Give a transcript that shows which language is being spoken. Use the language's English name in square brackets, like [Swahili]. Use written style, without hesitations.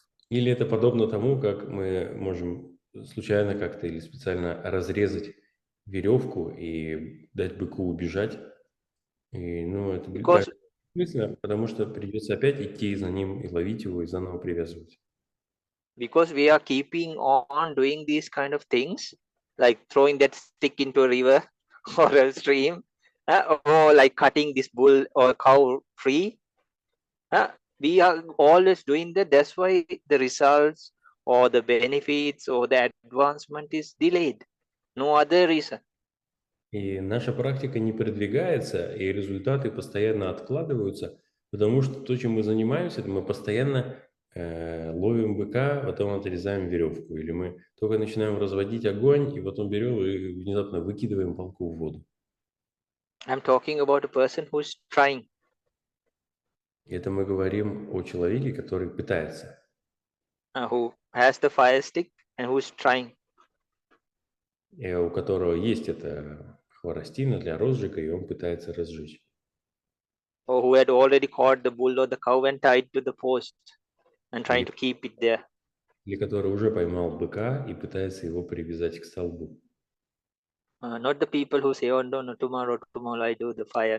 [Russian] Или это подобно тому, как мы можем случайно как-то или специально разрезать веревку и дать быку убежать. И, ну, это [English] Because [Russian] бессмысленно, потому что придется опять идти за ним и ловить его, и заново привязывать. [English] Because we are keeping on doing these kind of things, like throwing that stick into a river or a stream, or like cutting this bull or cow free. We are always doing that. That's why the results or the benefits or the advancement is delayed. No other reason. [Russian] И наша практика не продвигается, и результаты постоянно откладываются, потому что то, чем мы занимаемся, это мы постоянно ловим быка, потом отрезаем веревку. Или мы только начинаем разводить огонь, и потом берем и внезапно выкидываем палку в воду. [English] I'm talking about a person who's trying. [Russian] Это мы говорим о человеке, который пытается. [English] Who has the fire stick and who's trying. [Russian] И у которого есть эта хворостина для розжига, и он пытается разжечь. [English] Or who had already caught the bull or the cow and tied to the post and trying to keep it there. [Russian] Или который уже поймал быка и пытается его привязать к столбу. [English] Not the people who say, oh, no, tomorrow I do the fire.